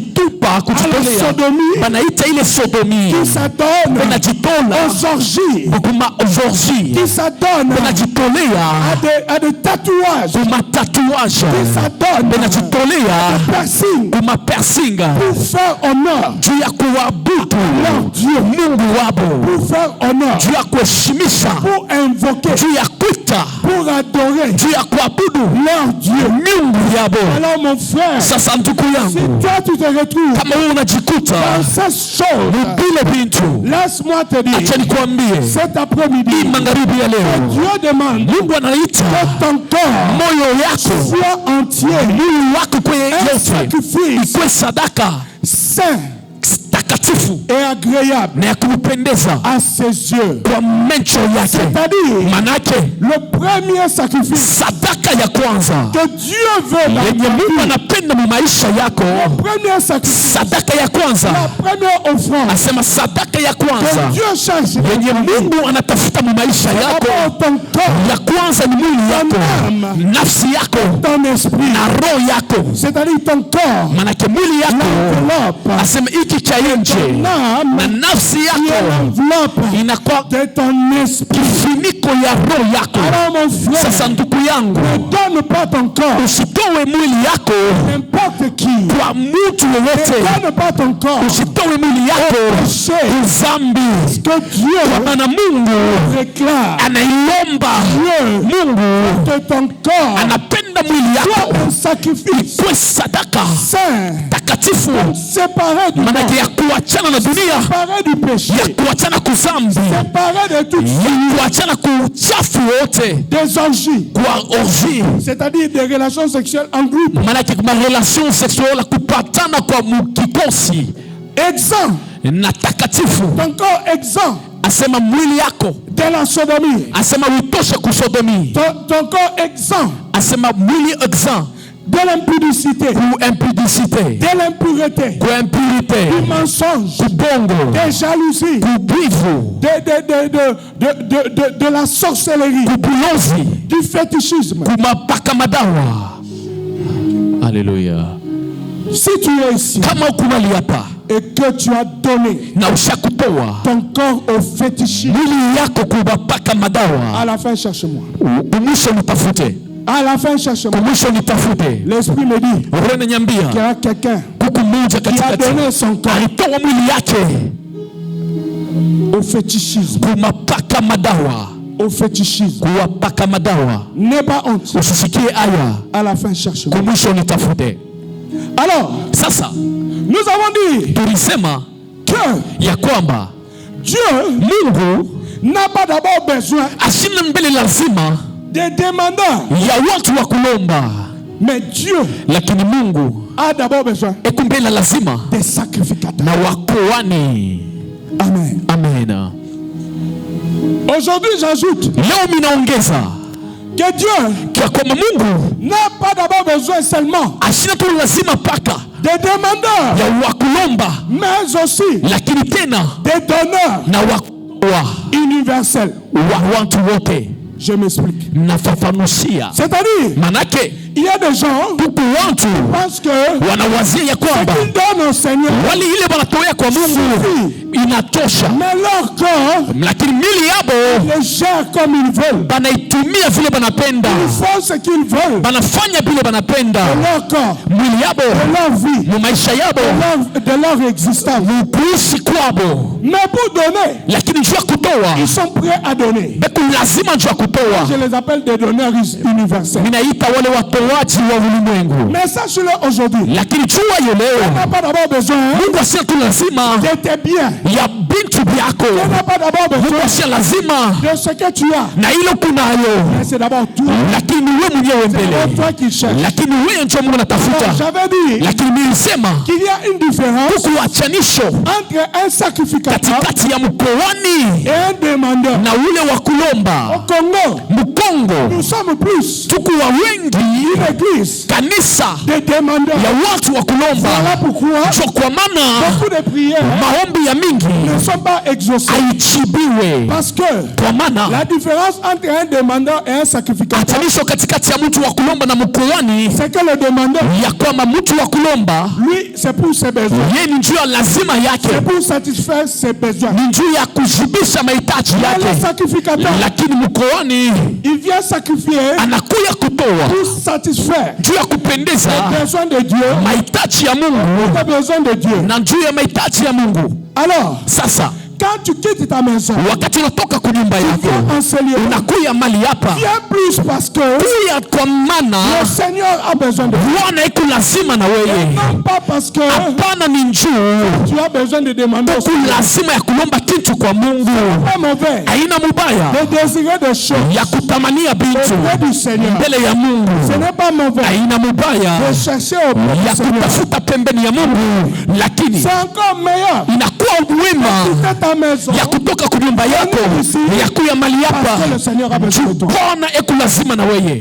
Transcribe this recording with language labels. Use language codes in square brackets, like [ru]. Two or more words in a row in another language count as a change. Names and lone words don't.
[fr] la sodomie, qui s'adonnent aux orgies, qui s'adonnent à des tatouages, qui s'adonnent à des piercings pour faire honneur à leur Dieu, pour faire honneur, pour invoquer [sw] wanakuita [fr] pour adorer [sw] juu ya kuabudu [fr] leur Dieu. [sw] miungu yabo. [fr] Alors mon frère, [sw] Sasa ndugu si yangu, [fr] toi tu te retrouves [sw] kama wewe unajikuta [fr] dans ces choses, [sw] vile vitu, [fr] laisse-moi te dire, [sw] acha nikwambie [fr] cet après-midi, [sw] magharibi ya leo, [fr] Dieu demande [sw] Mungu anaita [fr] que ton corps [sw] moyo yako, [fr] soit entier, [sw] mwili wako kwenye [fr] un [sw] yote [fr] sacrifice [sw] ikuwe sadaka [fr] saint [sw] takatifu [fr] et agréable [sw] na ya kumpendeza [fr] à ses yeux. [sw] kwa macho yake. [fr] C'est-à-dire, [sw] Manake [fr] le premier sacrifice [sw] sadaka ya kwanza [fr] que Dieu veut dans [sw] yenye [fr] ta [sw] Mungu [fr] vie, [sw] anapenda mu maisha yako, [fr] le premier sacrifice, [sw] sadaka ya kwanza, [fr] la première offrande [sw] asema sadaka ya [fr] que [sw] kwanza [fr] Dieu cherche [sw] yenye Mungu anatafuta mu maisha yako, [fr] d'abord ton corps, [sw] ya kwanza ni mwili yako, nafsi yako [fr] ton esprit, [sw] na roho yako. [fr] c'est-à-dire ton corps, [sw] Manake mwili yako [fr] l'enveloppe, [sw] asema iki cha nje [fr] ton [sw] na [fr] âme [sw] nafsi [fr] qui est [sw] yako [fr] l'enveloppe [sw] inakuwa [fr] de ton esprit. [sw] kifuniko ya roho yako. [fr] Alors mon frère, [sw] Sasa ndugu yangu, [fr] ne donne pas ton corps [sw] usitowe mwili yako [fr] n'importe qui. [sw] kwa mtu [fr] Ne [sw] yoyote, [fr] donne pas ton corps [sw] usitowe mwili yako [fr] péché [sw] kuzambi, [fr] que Dieu [sw] maana Mungu [fr] réclame. [sw] anailomba. [fr] Dieu [sw] Mungu [fr] de ton corps [sw] anapenda mwili yako [fr] soit un sacrifice [sw] kwe sadaka [fr] saint, [sw] takatifu, [fr] séparé du [sw] maanake [fr] monde, [sw] ya kuachana na dunia, [fr] séparé du péché, [sw] ya kuachana kuzambi, [fr] séparé de toute [sw] ya kuachana kuchafu wote, [fr] des orgies, [sw] kwa orgie, [fr] c'est-à-dire des relations sexuelles en groupe, [sw] maanake kuma [fr] relation sexuelle, [sw] kupatana kwa mukikosi [fr] exempt, [sw] na takatifu. [fr] ton corps exempt [sw] Asema mwili yako, [fr] de la sodomie, [sw] asema uitoshe kusodomi, [fr] ton corps exempt [sw] asema mwili exempt [fr] de l'impudicité, [sw] ku impudicité, [fr] de l'impureté, [sw] ku impurité, [fr] du mensonge, [sw] ku bongo, [fr] des jalousies, [sw] ku bwivu, [fr] de la sorcellerie, [sw] ku bulozi, [fr] du fétichisme. [sw] ku mapaka madawa. Haleluya. [fr] Si tu es ici [sw] Kama ukunali hapa [fr] et que tu as donné [sw] na ushakutoa [fr] ton corps au fétichisme, [sw] mwili yako ku mapaka madawa, [fr] à la fin cherche-moi. [sw] kumwisho nitafute, [fr] À la fin cherche-moi. [sw] kumwisho nitafute. [fr] L'esprit me dit [sw] Roho [fr] qu'il y [sw] inaniambia [fr] a quelqu'un [sw] kuku mmoja [fr] qui a [sw] katikati [fr] donné son corps [sw] alitoa mwili yake [fr] au fétichisme. [sw] ku mapaka madawa, [fr] Au fétichisme. [sw] kuwapaka madawa. [fr] N'aie pas honte. [sw] Usisikie aya, [fr] À la fin cherche-moi. [sw] kumwisho nitafute. [fr] Alors, [sw] Sasa [fr] nous avons dit [sw] tulisema [fr] que [sw] ya kwamba [fr] Dieu [sw] Mungu [fr] n'a pas d'abord besoin [sw] ashina mbele lazima [fr] des demandeurs, [sw] ya watu wa kulomba, [fr] mais Dieu [sw] lakini Mungu [fr] a d'abord besoin [sw] ekumbele lazima [fr] des sacrificateurs. [sw] na wakoani. [fr] Amen. [sw] Amena. [fr] Aujourd'hui, j'ajoute [sw] Leo minaongeza [fr] que Dieu [sw] kwa kwamba Mungu [fr] n'a pas d'abord besoin seulement [sw] ashina tu lazima paka [fr] des demandeurs, [sw] ya wakulomba, [fr] mais aussi [sw] lakini tena [fr] des donneurs [sw] na wakoa [fr] universels. [sw] wa watu wote. [fr] Je m'explique. [sw] Nafafanusia, [fr] C'est-à-dire, [sw] manake [fr] il y a des gens [sw] huku watu [fr] parce que [sw] wanawazia ya [fr] ce [sw] kwamba [fr] qu'ils donnent au Seigneur, [sw] wali ile wanatoa kwa Mungu inatosha, [fr] mais leur corps [sw] lakini mili yabo [fr] les gère comme ils veulent. [sw] banaitumia vile banapenda, [fr] Ils font ce qu'ils veulent [sw] banafanya vile banapenda [fr] de leur corps, [sw] mwili yabo [fr] de leur vie, [sw] mu maisha yabo [fr] de leur existence. [sw] kuishi kwabo, [fr] Mais pour donner, [sw] lakini juu ya kutoa [fr] ils sont prêts à donner. [sw] beku lazima juu ya kutoa. [fr] Je les appelle des donneurs universels. [sw] Ninaita wale watoaji wa ulimwengu, [fr] Mais sache-le aujourd'hui, [sw] lakini jua hiyo [fr] tu [sw] leo [fr] n'as pas d'abord besoin [sw] Mungu asia tu lazima [fr] de tes biens. [sw] ya bintu byako, [fr] Tu n'as pas d'abord [sw] Mungu [fr] besoin [sw] asia lazima [fr] de ce que tu as. [sw] na ile kunayo, [fr] Mais c'est d'abord toi. [sw] lakini wewe mwenyewe [fr] C'est d'abord [sw] mbele, [fr] toi qui cherches. [sw] lakini wewe ndio Mungu anatafuta. [fr] Alors, j'avais dit [sw] Lakini nilisema [fr] qu'il y a une différence [sw] huku wachanisho [fr] entre un sacrificateur [sw] katikati ya mkoani [fr] et un demandeur. [sw] na ule wa [fr] Au [sw] kulomba. [fr] Congo, [sw] Mkongo [fr] nous sommes plus [sw] tuku wa wengi [fr] une église [sw] kanisa [fr] de demandeurs. [sw] ya watu wa [fr] Voilà [sw] kulomba, [fr] pourquoi [sw] ndio kwa maana [fr] beaucoup de prières [sw] maombi ya mingi [fr] ne sont pas exaucées. [sw] haichibiwe, [fr] Parce que [sw] kwa maana [fr] la différence entre un demandeur et un sacrificateur, [sw] hatanisho katikati ya mtu wa kulomba na mkoani [fr] c'est que le demandeur, [sw] ya kwamba mtu wa kulomba [fr] lui, c'est pour ses besoins. [sw] yeye ni njuu ya lazima yake, [fr] C'est pour satisfaire ses besoins. [sw] ni njuu ya kujibisha mahitaji [fr] Mais le [sw] yake, [fr] sacrificateur, [sw] lakini mkoani [fr] il vient sacrifier [sw] anakuya kutoa [fr] pour satisfaire [sw] juu ya kupendeza [fr] les besoins de Dieu, [sw] mahitaji ya Mungu [fr] les besoins de Dieu. [sw] na juu ya mahitaji ya Mungu. [fr] Alors, [sw] Sasa [fr] Quand tu quittes ta maison, [sw] wakati unatoka kwa nyumba yako, unakuya mali hapa, [fr] viens plus parce que [sw] kuya kwa maana [fr] le Seigneur a besoin de [sw] Bwana iko lazima na wewe. [fr] Non pas parce que [sw] hapana ni njoo [fr] tu as besoin de demander [sw] lazima ya kulomba kitu kwa Mungu. [fr] Pas mauvais. [sw] Haina mubaya [fr] De désirer des choses [sw] ya kutamania vitu [fr] auprès du Seigneur. [sw] mbele ya Mungu. [fr] Ce n'est pas mauvais. [sw] Haina mubaya [fr] De chercher auprès du [sw] ya [fr] Seigneur. [sw] kutafuta pembeni ya Mungu, lakini [fr] C'est encore meilleur. [sw] inakuwa wema [fr] Quitter ta maison [sw] ya kutoka kwa nyumba yako ya kuya mali [fr] parce que [sw] hapa. [fr] le Seigneur a besoin de toi. [sw] Bwana eko lazima na wewe.